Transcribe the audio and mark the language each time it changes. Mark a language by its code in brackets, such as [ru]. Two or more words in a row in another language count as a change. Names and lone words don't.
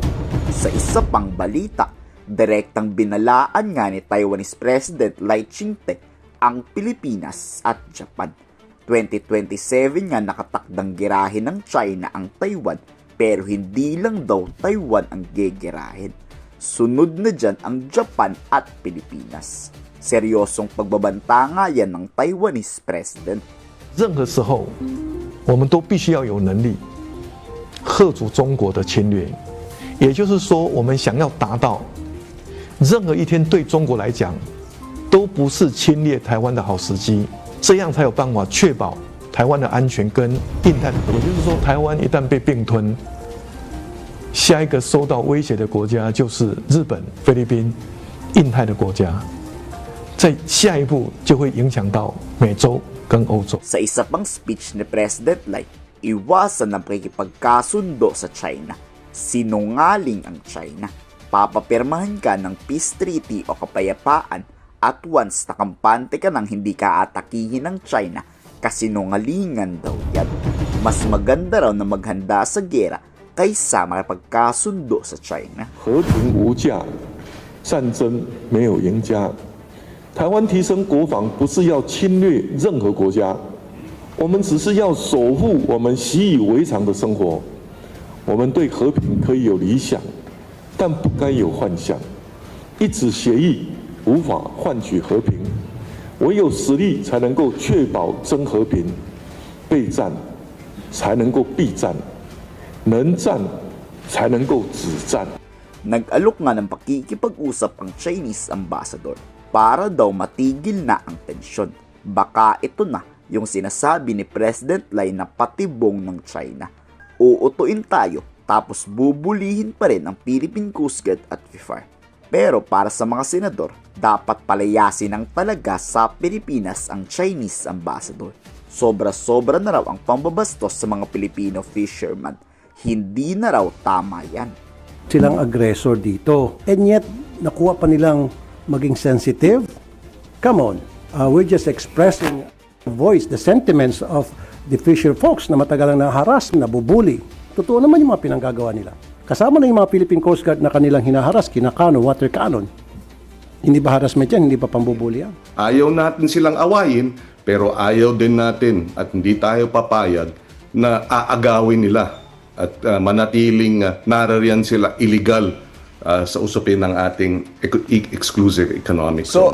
[tl] Sa isa pang balita, direktang binalaan nga ni [en] Taiwanese President [tl] Lai Ching-te ang Pilipinas at Japan. 2027 nga nakatakdang girahin ng China ang Taiwan, pero hindi lang daw Taiwan ang gegerahin. Sunod na dyan ang Japan at Pilipinas. Seryosong pagbabanta nga yan ng [en] Taiwanese President. [zh] 任何时候，我们都必须要有能力嚇阻中国的侵略。也就是说，我们想要达到任何一天对中国来讲都不是侵略台湾的好时机，这样才有办法确保台湾的安全跟印太的和平。也就是说，台湾一旦被并吞，下一个受到威胁的国家就是日本、菲律宾、印太的国家，在下一步就会影响到美洲跟欧洲。 [tl] Sa isa pang speech ni President Lai, iwasan ang pakikipagkasundo sa China. Sinungaling ang China. Papapirmahan ka ng [en] peace treaty [tl] o kapayapaan [en] at once [tl] nakampante ka nang hindi ka atakihin ng China, kasinungalingan daw yan. Mas maganda raw na maghanda sa gera kaysa makipagkasundo sa China. [zh] 和平无价，战争没有赢家。台湾提升国防不是要侵略任何国家，我们只是要守护我们习以为常的生活。我们对和平可以有理想，但不该有幻想。一纸协议无法换取和平，唯有实力才能够确保真和平。备战才能够避战。能战才能够止战。 [tl] Nag-alok nga ng pakikipag-usap ang Chinese ambassador para daw matigil na ang tensyon. Baka ito na yung sinasabi ni President Lai na patibong ng China. Uutuin tayo tapos bubulihin pa rin ang Philippine Coast Guard at FIFAR. Pero para sa mga senador, dapat palayasin ng talaga sa Pilipinas ang Chinese ambassador. Sobra-sobra na raw ang pambabastos sa mga [en] Filipino fishermen. [tl] Hindi na raw tama yan. Silang aggressor dito. [en] And yet, [tl] nakuha pa nilang maging sensitive. [en] Come on, we're just expressing voice, the sentiments of the fisher folks [tl] na matagal na naharas, nabubuli. Totoo naman yung mga pinanggagawa nila. Kasama na yung mga Philippine Coast Guard na kanilang hinaharas, kinakanon, [en] water cannon. [tl] Hindi ba harassment yan? Hindi ba pambubuli yan? Ayaw natin silang awayin, pero ayaw din natin at hindi tayo papayag na aagawin nila at manatiling narariyan sila illegal sa usapin ng ating [en] exclusive economic zone.